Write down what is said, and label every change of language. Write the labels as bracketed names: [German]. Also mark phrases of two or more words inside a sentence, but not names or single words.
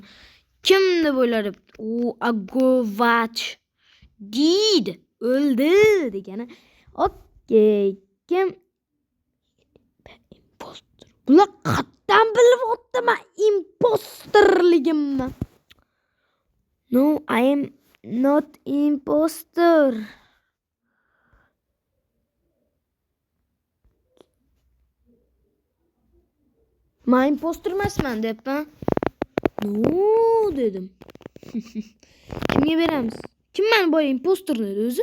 [Uzbek] Kim deb o'yladi? Agovach deydi. O'ldi degani. Okey. Kim? Impostor. Bular qatdan bilib o'tdimi impostorligimni? [English] No, I am not impostor. [Uzbek] Men impostor emasman debman. No dedim. Kimga beramiz? Kim meni boya impostor dedi o'zi?